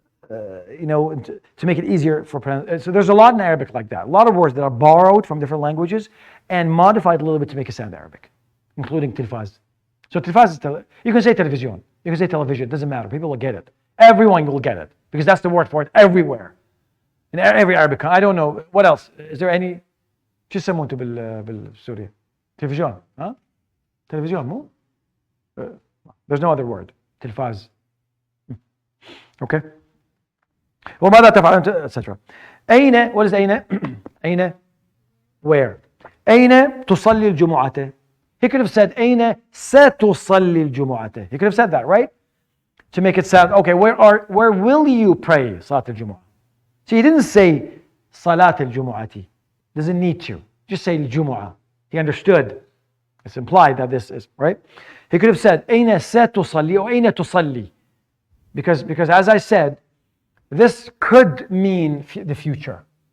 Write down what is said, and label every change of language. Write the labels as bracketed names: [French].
[English] to make it easier for pronunciation. So there's a lot in Arabic like that. A lot of words that are borrowed from different languages and modified a little bit to make it sound Arabic, including tilfaz. So tilfaz is, you can say television, you can say television, it doesn't matter. People will get it. Everyone will get it because that's the word for it everywhere. In every Arabic country. I don't know. What else? Is there any? [Arabic] شو يسموه انتم بالسوريا؟ تلفزيون ها؟ تلفزيون مو؟ [English] There's no other word. [Arabic] تلفاز. Okay. وماذا تفعل أنت etc. أين what is أين؟ أين where؟ أين تصلي الجمعة؟ [English] He could have said [Arabic] أين ستصلي الجمعة. [English] He could have said that, right? To make it sound okay. Where will you pray [Arabic] صلاة الجمعة? [English] So he didn't say [Arabic] صلاة الجمعة. [English] Doesn't need to. Just say الجمعة. He understood. It's implied that this is right. He could have said [Arabic] أين ستصلي [English] or [Arabic] أين تصلي, [English] because as I said, this could mean the future.